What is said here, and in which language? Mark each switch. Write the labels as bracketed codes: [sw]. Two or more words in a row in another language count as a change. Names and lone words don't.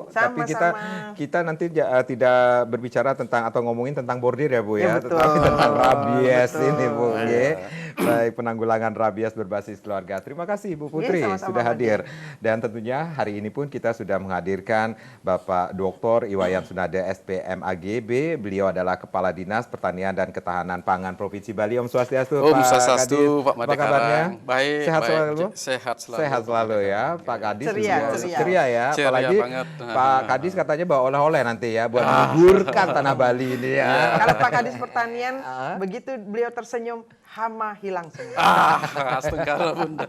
[id] Tapi kita nanti tidak berbicara tentang atau ngomongin tentang bordir ya, Bu ya, tetapi tentang rabies ini, Bu. Baik, penanggulangan rabies berbasis keluarga. Terima kasih, Bu Putri, sudah hadir. Dan tentunya hari ini pun kita sudah menghadirkan Bapak Dr. Iwayan Sunada SPM AGB. Beliau adalah Kepala Dinas Pertanian dan Ketahanan Pangan Provinsi Bali. [ban] Om Swastiastu, Om Swastiastu, Pak Made. [id] Apa kabarnya? Baik. Sehat selalu? Sehat selalu Ya. Pak Kadis ceria ya. Ceria Apalagi banget. Pak Kadis katanya bawa oleh-oleh nanti ya buat menghiburkan tanah Bali ini ya. Kalau Pak Kadis Pertanian begitu beliau tersenyum, hama hilang semua. Astagfirullah, Bunda.